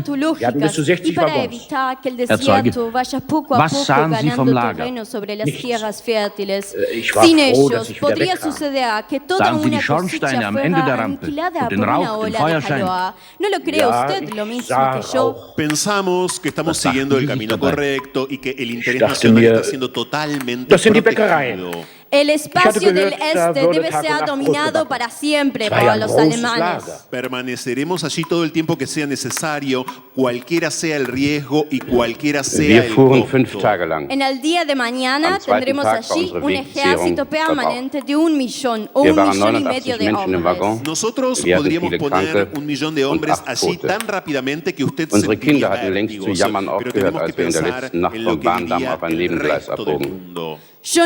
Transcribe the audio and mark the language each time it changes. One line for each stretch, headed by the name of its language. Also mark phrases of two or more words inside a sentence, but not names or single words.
German: Wir hatten bis zu 60 Waggons. Herr Zeuge, was sahen Sie vom Lager? Nichts. Ich war froh, dass ich wieder wegkam. Sahen Sie die Schornsteine am Ende der Rampe und den Rauch, den Feuerschein? Ja, ich sah auch.
Spanish: Pensamos que estamos siguiendo el camino correcto y que el interés
German: dachte
Spanish: nacional
German: mir,
Spanish: está siendo totalmente
German: das sind die Bäckereien.
Spanish: El espacio del
German: gehört,
Spanish: este debe ser dominado para siempre por los alemanes. Permaneceremos allí todo el tiempo que sea necesario, cualquiera sea el riesgo y cualquiera sea el costo.
German: 5 Tage lang.
Spanish: En el día de mañana tendremos allí un ejército permanente de 1 millón o 1,5 millones de hombres. Nosotros podríamos poner 1 millón de hombres allí tan rápidamente que usted
German: Unsere Kinder
Spanish: sentiría
German: hatten längst zu
Spanish: vértigos,
German: jammern
Spanish: pero
German: aufgehört,
Spanish: tenemos que
German: als wir in der
Spanish: pensar
German: letzten Nacht
Spanish: en lo
German: vom
Spanish: que
German: Bahndamm
Spanish: diría
German: auf ein
Spanish: el
German: Nebengleis
Spanish: resto del
German: abbogen.
Spanish: mundo.